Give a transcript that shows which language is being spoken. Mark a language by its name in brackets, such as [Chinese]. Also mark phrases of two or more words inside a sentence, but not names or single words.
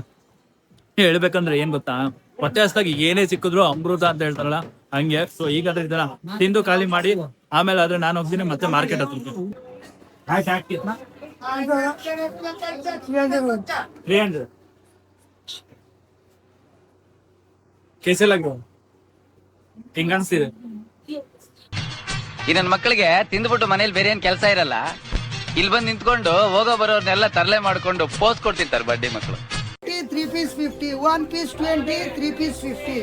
[Kannada] ಹೇಳ್ಬೇಕಂದ್ರೆ ಏನ್ ಗೊತ್ತಾ, ಹೊಟ್ಟೆ ಹಸ್ದಾಗಿ ಏನೇ ಸಿಕ್ಕಿದ್ರು ಅಮೃತ ಅಂತ ಹೇಳ್ತಾರಲ್ಲ ಹಂಗೆ. ಸೊ ಈಗಾದ್ರೆ ಇದನ್ನ ತಿಂದು ಖಾಲಿ ಮಾಡಿ ಆಮೇಲೆ ಆದ್ರೆ ನಾನು ಹೋಗ್ತೀನಿ ಮತ್ತೆ ಮಾರ್ಕೆಟ್ ಹತ್ರ. [Hindi] 300 कैसे लग रहा है? [Kannada] ಹಿಂಗ ಅನ್ಸ್ತಿದೆ. ಈ ನನ್ನ ಮಕ್ಕಳಿಗೆ ತಿಂದ್ಬಿಟ್ಟು ಮನೇಲಿ ಬೇರೆ ಏನ್ ಕೆಲಸ ಇರಲ್ಲ, ಇಲ್ಲಿ ಬಂದು ನಿಂತ್ಕೊಂಡು ಹೋಗೋ ಬರೋರ್ನೆಲ್ಲ ತರಲೆ ಮಾಡ್ಕೊಂಡು ಪೋಸ್ ಕೊಡ್ತಿರ್ತಾರೆ ಬಡ್ಡಿ ಮಕ್ಕಳು. [English] 3 piece 50, 1 piece 20, 3 piece 50.